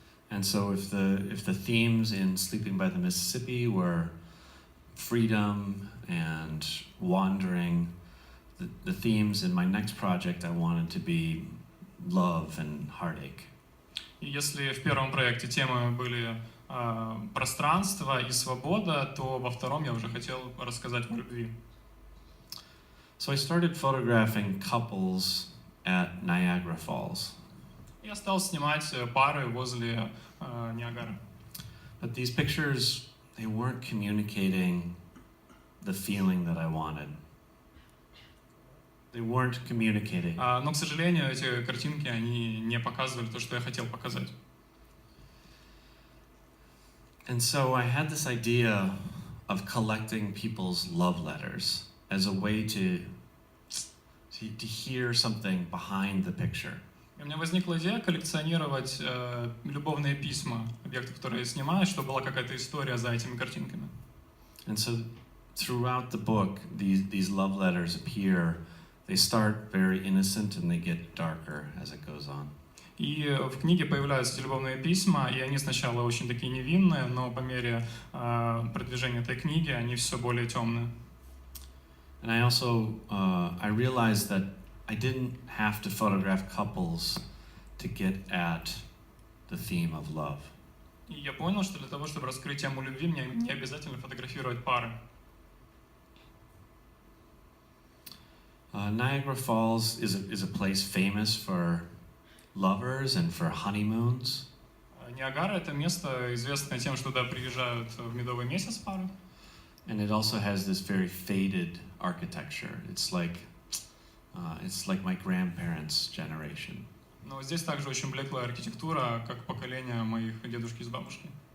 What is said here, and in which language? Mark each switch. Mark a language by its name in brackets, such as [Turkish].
[English] And so if the themes in Sleeping by the Mississippi were freedom and wandering, the themes in my next project I wanted to be love and heartache. [Russian] И если в первом проекте темы были пространство и свобода, то во втором я уже хотел рассказать о любви. [English] So I started photographing couples at Niagara Falls. [Russian] Я стал снимать пары возле Ниагары. [English] But these pictures, they weren't communicating the feeling that I wanted. They weren't communicating. [Russian] Но, к сожалению, эти картинки, они не показывали то, что я хотел показать. [English] And so I had this idea of collecting people's love letters as a way to hear something behind the picture. [Russian] И у меня возникла идея коллекционировать любовные письма, объекты, которые я снимаю, чтобы была какая-то история за этими картинками. [English] And so throughout the book, these love letters appear. They start very innocent and they get darker as it goes on. [Russian] И в книге появляются эти любовные письма, и они сначала очень такие невинные, но по мере продвижения этой книги они все более темные. [English] And I also I realized that I didn't have to photograph couples to get at the theme of love. [Russian] И я понял, что для того, чтобы раскрыть тему любви, мне не обязательно фотографировать пары. [English] Niagara Falls is a place famous for lovers and for honeymoons. [Russian] Ниагара — это место, известное тем, что туда приезжают в медовый месяц пары. [English] And it also has this very faded architecture. It's like my grandparents' generation. [Russian] Но здесь также очень блеклая архитектура, как поколение моих дедушки с бабушкой.